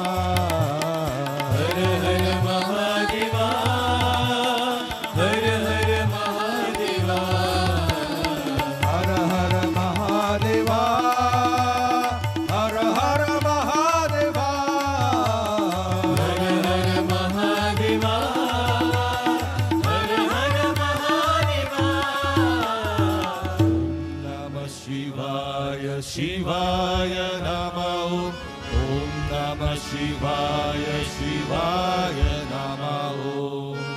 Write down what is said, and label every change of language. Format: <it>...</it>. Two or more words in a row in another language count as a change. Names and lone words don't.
<sa>ಹರ ಹರ ಮಹಾದೇವ ಹರ ಹರ ಮಹಾದೇವ ಹರ ಹರ ಮಹಾದೇವ ಹರ ಹರ ಮಹಾದೇವ ಹರ ಹರ ಮಹಾದೇವ ಹರ ಹರ ಮಹಾದೇವ ನಮಃ ಶಿವಾಯ ಶಿವಾಯ ನಮಃ ಓಂ ನಮಃ ಶಿವಾಯ ಶಿವಾಯ ನಮಃ</sa>